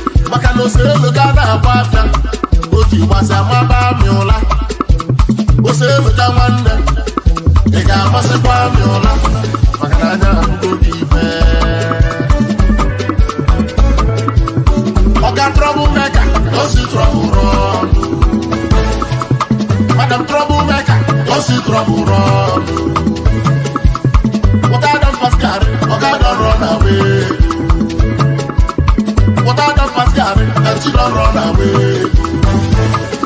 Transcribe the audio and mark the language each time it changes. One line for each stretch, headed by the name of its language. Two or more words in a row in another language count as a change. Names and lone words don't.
Igbo: Maka na ose elu ga na-agba afịa, o ji gbasịa maba amị ụla. Ose elu ga nwanne, ị ga-amasịkwa amị ụla. Maka na anya ahụgo gị ife.
Nigerian Pidgin: Ọ ga trouble maker, o si trouble run. Madam trouble maker, o si trouble run. Water don pass garri, oga don run away. Water don pass garri, and she don run away.